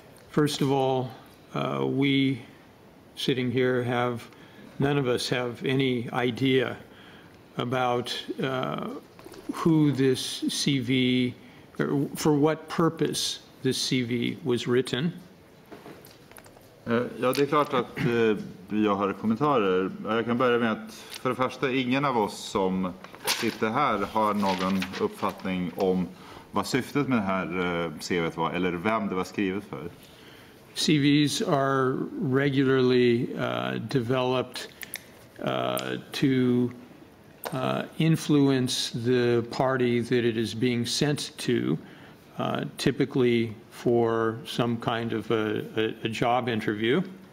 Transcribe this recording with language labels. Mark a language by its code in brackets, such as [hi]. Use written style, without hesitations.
[en] First of all, we sitting here none of us have any idea about who this CV, or for what purpose this CV was written. [sv] Ja, det är klart att jag har kommentarer. Jag kan börja med att för det första, ingen av oss som sitter här har någon uppfattning om vad syftet med det här CV:t var eller vem det var skrivet för. [en] CVs are regularly developed to influence the party that it is being sent to, typically for some kind of a job interview.